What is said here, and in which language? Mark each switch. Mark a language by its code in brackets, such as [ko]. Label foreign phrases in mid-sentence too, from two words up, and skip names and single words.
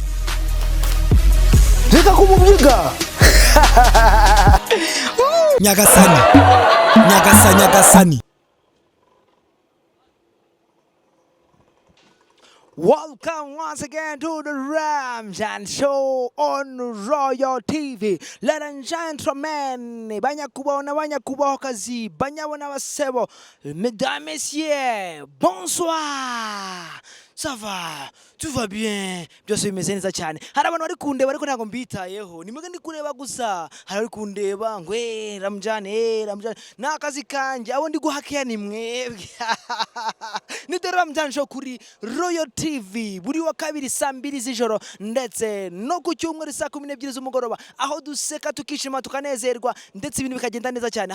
[rw] Reka kumubyiga. Nyagasani. [en] Welcome once again to the Ramjan Show on Royal TV. Ladies and gentlemen, [rw] banyakubahokazi, banyabona basebo, [fr] mesdames, messieurs, bonsoir. Ça va? Tout va bien? [rw] Byose bimeze neza cyane. Hari abantu bari kundeba ariko ntago mbitayeho. Nimwe ndi kureba gusa. Hari bari kundeba ngo Ramjan nakazi kanje abo ndi guhakiya ni mwebwe. Ni the Ramjan Show kuri Royal TV buri wa kabiri saa 2 z'ijoro ndetse no ku cyumweru saa 12 z'umugoroba aho duseka tukishima tukanezerwa ndetse ibintu bikagenda neza cyane.